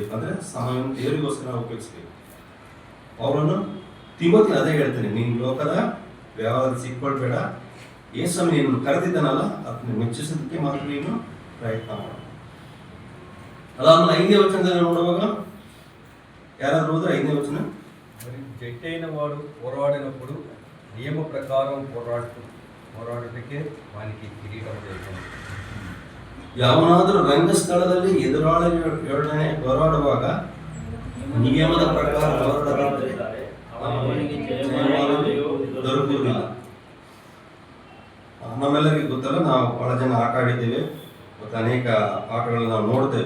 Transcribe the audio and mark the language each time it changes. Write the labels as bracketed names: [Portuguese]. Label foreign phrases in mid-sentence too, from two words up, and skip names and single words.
[Kannada] ಅಂದರೆ ಸಮಯವನ್ನು ದೇವರಿಗೋಸ್ಕರ ಉಪಯೋಗಿಸಬೇಕು. ಅವರನ್ನು ತಿಮೋತಿನ ಅದೇ ಹೇಳ್ತಾನೆ, ನೀನು ಲೋಕದ ವ್ಯವಹಾರದಲ್ಲಿ ಸಿಕ್ಕೊಳ್ಬೇಡ, ಯೇಸು ನೀನು ಕರೆದಿದ್ದಾನಲ್ಲ ಅದನ್ನ ಮೆಚ್ಚಿಸೋದಕ್ಕೆ ಮಾತ್ರ ನೀನು ಪ್ರಯತ್ನ ಮಾಡ. ಅದಾದ್ಮೇಲೆ 5ನೇ ವಚನದಲ್ಲಿ ನೋಡುವಾಗ ಯಾರಾದ್ರೂ ಹೋದ್ರೆ 5ನೇ ವಚನ, [Telugu] జట్టైన వాడు పోరాడినప్పుడు నియమ ప్రకారం పోరాడుటకే వానికి కిరీటం చేస్తాను. [Kannada] ಯಾವನಾದರೂ ರಂಗಸ್ಥಳದಲ್ಲಿ ಎದುರಾಳಿಯೊಡನೆ ಹೋರಾಡುವಾಗ ನಿಯಮದ ಪ್ರಕಾರ ದೊರಕುವುದಿಲ್ಲ. ನಮ್ಮೆಲ್ಲರಿಗೂ ಗೊತ್ತಲ್ಲ, ನಾವು ಬಹಳ ಜನ ಆಟ ಆಡಿದ್ದೇವೆ ಮತ್ತು ಅನೇಕ ಆಟಗಳನ್ನು ನಾವು ನೋಡ್ತೇವೆ.